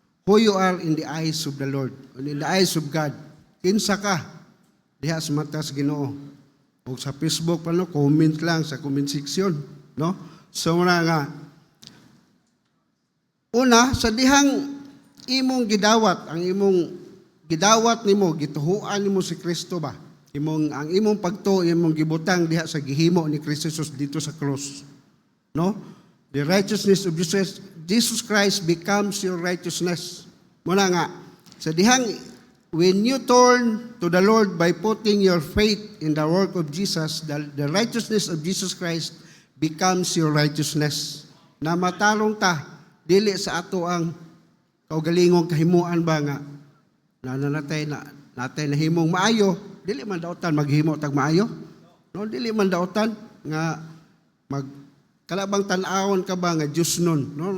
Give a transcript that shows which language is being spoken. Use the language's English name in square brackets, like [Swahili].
[English] Who you are in the eyes of the Lord, in the eyes of God. [Cebuano] Kinsa ka diha sa mata sa Ginoo. O sa Facebook pa no, comment lang sa comment section, no? So muna nga una sa dihang imong gidawat, ang imong gidawat nimo, gituhuan nimo si Kristo ba? Ang imong pagtuo imong gibutang diha sa gihimo ni Kristo Jesus dito sa cross. No? [English] The righteousness of Jesus Christ becomes your righteousness. [Cebuano] Muna nga, sa dihang, [English] when you turn to the Lord by putting your faith in the work of Jesus, the righteousness of Jesus Christ becomes your righteousness. [Cebuano] Na matarong ta, dili sa ato ang kaugalingong kahimuan ba nga, natay na himong maayo, dili man daotan maghimo tag maayo. No, dili man daotan nga kalabang tan-awon ka ba nga Diyos nun, no?